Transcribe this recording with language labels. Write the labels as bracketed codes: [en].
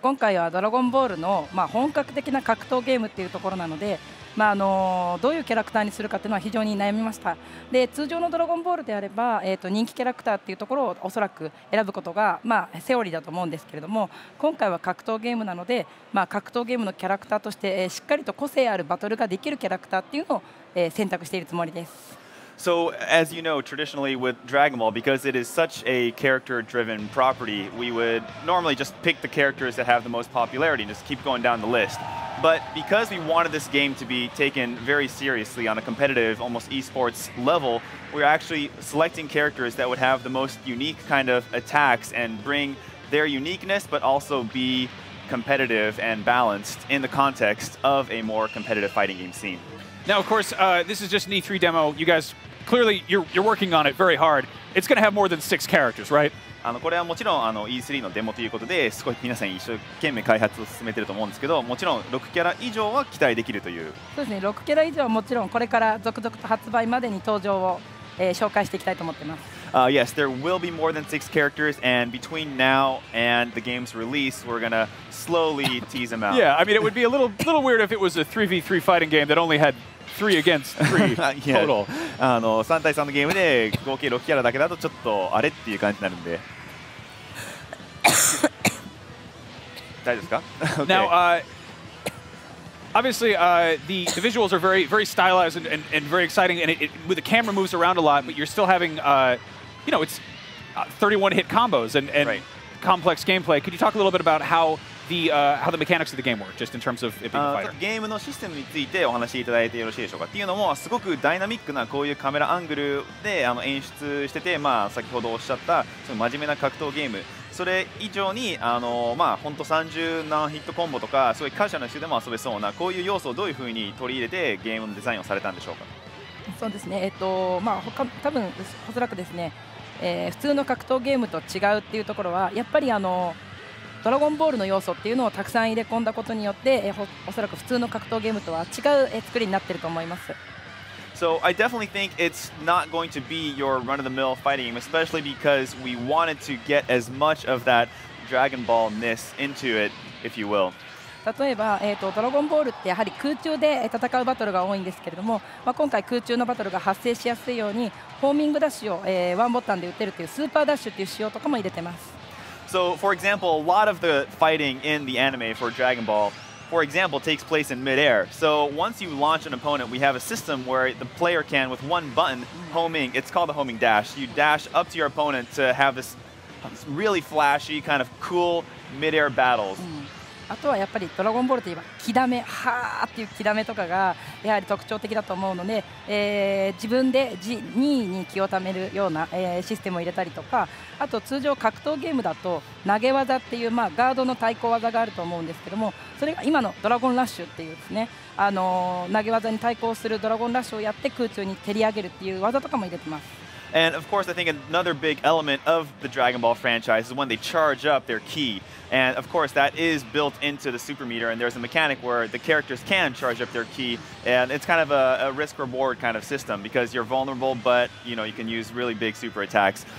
[ja] 今回はドラゴンボールの本格的な格闘ゲームっていうところなので、どういうキャラクターにするかっていうのは非常に悩みました。で、通常のドラゴンボールであれば、人気キャラクターっていうところをおそらく選ぶことがセオリーだと思うんですけれども、今回は格闘ゲームなので、格闘ゲームのキャラクターとして、しっかりと個性あるバトルができるキャラクターっていうのを、選択しているつもりです。 [en] So, as you know, traditionally with Dragon Ball, because it is such a character-driven property, we would normally just pick the characters that have the most popularity and just keep going down the list. But because we wanted this game to be taken very seriously on a competitive, almost esports level, we're actually selecting characters that would have the most unique kind of attacks and bring their uniqueness, but also be competitive and balanced in the context of a more competitive fighting game scene. Now, of course, this is just an E3 demo. You guys, clearly, you're working on it very hard. It's going to have more than 6 characters, right? [ja] これはもちろんE3 のデモということで、少し皆さん一生懸命開発を進めていると思うんですけど、もちろん6キャラ以上は期待できるという。そうですね。 6キャラ以上はもちろんこれから続々と発売までに登場を紹介していきたいと思っています。 [en] Yes, there will be more than 6 characters, and between now and the game's release, we're gonna slowly tease them out. Yeah, I mean, it would be a little weird if it was a 3v3 fighting game that only had 3 against 3 total. [ja] 3対3のゲームで合計6キャラだけだとちょっとあれっていう感じになるんで。大丈夫ですか？ [en] Now, obviously, the visuals are very stylized and very exciting, and the camera moves around a lot, but you're still having, it's 31 hit combos and right. Complex gameplay. Could you talk a little bit about how the mechanics of the game work, just in terms of it being a fighter? [ja] ゲームのシステムについてお話しいただいてよろしいでしょうか。っていうのもすごくダイナミックなこういうカメラアングルで演出してて、先ほどおっしゃったその真面目な格闘ゲーム。それ以上に本当30何ヒットコンボとかすごいカジュアルな人でも遊べそうなこういう要素をどういうふうに取り入れてゲームのデザインをされたんでしょうか。そうですね。多分おそらくですね、普通の格闘ゲームと違うっていうところはやっぱりドラゴンボールの要素っていうのをたくさん入れ込んだことによって、おそらく普通の格闘ゲームとは違う作りになっていると思います。 [en] So I definitely think it's not going to be your run-of-the-mill fighting game, especially because we wanted to get as much of that Dragon Ball-ness into it, if you will. [ja] 例えば、ドラゴンボールってやはり空中で戦うバトルが多いんですけれども、今回空中のバトルが発生しやすいようにホーミングダッシュを、ワンボタンで打てるというスーパーダッシュっていう仕様とかも入れてます。 [en] So, for example, a lot of the fighting in the anime for Dragon Ball, for example, takes place in midair. So once you launch an opponent, we have a system where the player can, with one button, homing. It's called the homing dash. You dash up to your opponent to have this really flashy, kind of cool midair battles. [ja] あとはやっぱりドラゴンボールといえば気ダメ、はーっていう気ダメとかがやはり特徴的だと思うので、自分で任意に気をためるような、システムを入れたりとか、あと通常格闘ゲームだと投げ技っていう、ガードの対抗技があると思うんですけども、それが今のドラゴンラッシュっていうですね、投げ技に対抗するドラゴンラッシュをやって空中に蹴り上げるっていう技とかも入れてます。 [en] And of course, I think another big element of the Dragon Ball franchise is when they charge up their ki. And of course, that is built into the super meter. And there's a mechanic where the characters can charge up their ki. And it's kind of a risk-reward kind of system because you're vulnerable, but you can use really big super attacks.